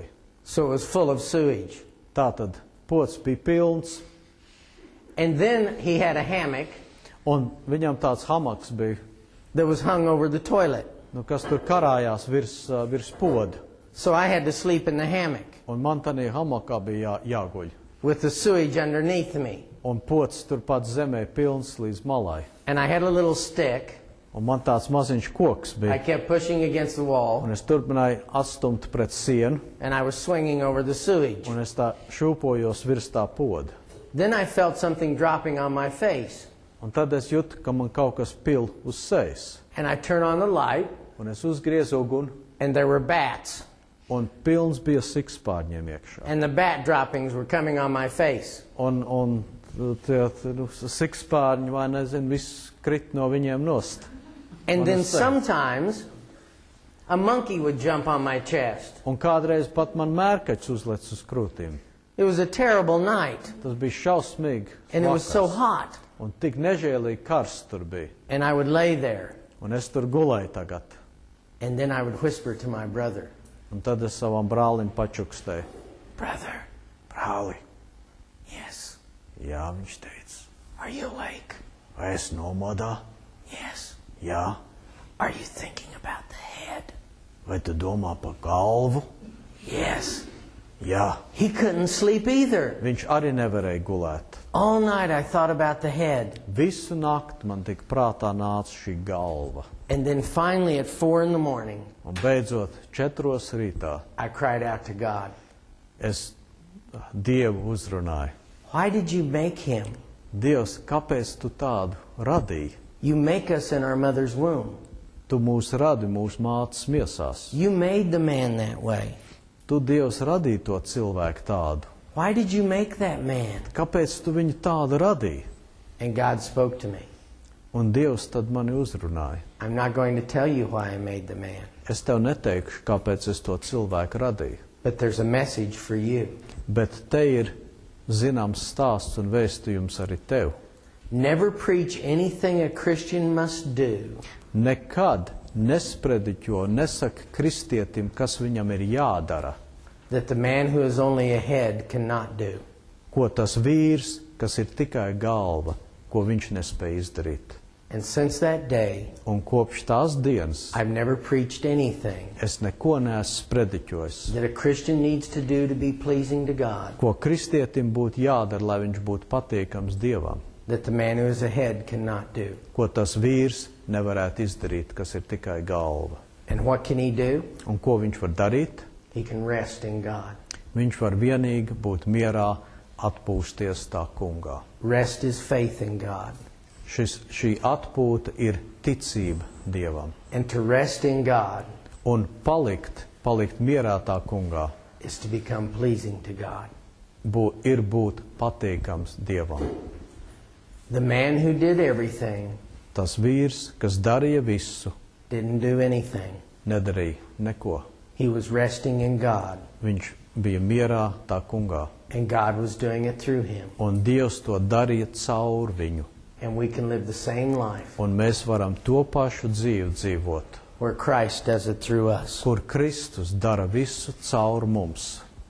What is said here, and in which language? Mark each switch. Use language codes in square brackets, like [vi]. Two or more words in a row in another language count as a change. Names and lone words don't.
[en] So it was full of sewage. [lv] Tātad pods bija pilns. [en] And then he had a hammock [lv] Un viņam tāds hamaks bija, [en] that was hung over the toilet. [lv] kas tur karājās virs poda. [en] So I had to sleep in the hammock [lv] Un man tanī hamakā bija jāguļ. [en] with the sewage underneath me. [lv] Un pods turpat zemē pilns līdz malai. [en] And I had a little stick. [lv] Un man tāds maziņš koks [en] I [lv] bija. [en] kept pushing against the wall, [lv] Un es turpināju atstumt pret sienu. [en] and I was swinging over the sewage. [lv] Un es tā šūpojos virs tā poda. [en] Then I felt something dropping on my face. [lv] Un tad es jūtu, ka man kaut kas pil uz sejas. [en] And I turned on the light, [lv] Un es uzgriezu uguni. [en] and there were bats. [lv] Un pilns bija sikspārņiem iekšā. [en] And the bat droppings were coming on my face. [lv] Un tie sikspārņi, vai nezinu, viss krit no viņiem nost. [en] And On then the side. sometimes a monkey would jump on my chest. [lv] Un kādreiz pat man mērkaķis uzlec uz krūtīm. [en] It was a terrible night, [lv] Tas bija šausmīgi. [en] and it was so [lv] vakars. [en] hot. [lv] Un tik nežēlīgi karsts tur bija. [en] And I would lay there, [lv] Un es tur gulēju tagad. [en] and then I would whisper to my brother, [lv] Un tad es savam brālim pačukstēju. [en] "Brother, [lv] Brāli, [en] yes, [lv] jā, viņš teica. [en] are you awake? [lv] Vai es nomodā? [en] Yes. [lv] Jā. [en] Are you thinking about the head? [lv] Vai tu domā par galvu? [en] Yes." [lv] Jā. [en] He couldn't sleep either. [lv] Viņš arī nevarēja gulēt. [en] All night I thought about the head. [lv] Visu nakti man tik prātā nāca šī galva. [en] And then finally at 4 in the morning, [lv] Un beidzot, 4 rītā, [en] I cried out to God, [lv] es Dievu uzrunāju. [en] "Why did you make him? [lv] Dievs, kāpēc tu tādu radīji? [en] You make us in our mother's womb. [lv] Tu mūs radi mūsu mātes miesās. [en] You made the man that way. [lv] Tu, Dievs, radīji to cilvēku tādu. [en] Why did you make that man?" [lv] Kāpēc tu viņu tādu radīji? [en] And God spoke to me. [lv] Un Dievs tad mani uzrunāja. [en] I'm not going to tell you why I made the man, [lv] Es tev neteikšu, kāpēc es to cilvēku radīju. [en] but there's a message for you. [lv] Bet te ir zināms stāsts un vēstījums arī tev. [en] Never preach anything a Christian must do [lv] Nekad nesprediķo, nesaka kristietim, kas viņam ir jādara. [en] that the man who is only a head cannot do. [lv] Ko tas vīrs, kas ir tikai galva, ko viņš nespēja izdarīt. [en] And since that day, [lv] Un kopš tās dienas [en] I've never preached anything [lv] es neko neesmu sprediķojis. [en] that a Christian needs to do to be pleasing to God [lv] Ko kristietim būtu jādara, lai viņš būtu patīkams Dievam. [en] that the man who is a head cannot do. [lv] Ko tas vīrs nevarētu izdarīt, kas ir tikai galva. [en] And what can he do? [lv] Un ko viņš var darīt? [en] He can rest in God. [lv] Viņš var vienīgi būt mierā, atpūsties tā kungā. [en] Rest is faith in God. [lv] Šī atpūta ir ticība Dievam. [en] And to rest in God [lv] Un palikt mierā tā kungā, [en] is to become pleasing to God. [lv] ir būt patīkams Dievam. [en] The man who did everything [lv] Tas vīrs, kas darīja visu, [en] didn't do anything. [lv] nedarīja neko. [en] He was resting in God, [lv] Viņš bija mierā tā kungā. [en] and God was doing it through him. [lv] Un Dievs to darīja caur viņu. [en] And we can live the same life [lv] Un mēs varam to pašu dzīvi dzīvot, [en] where Christ does it through us. [lv] kur Kristus dara visu caur mums.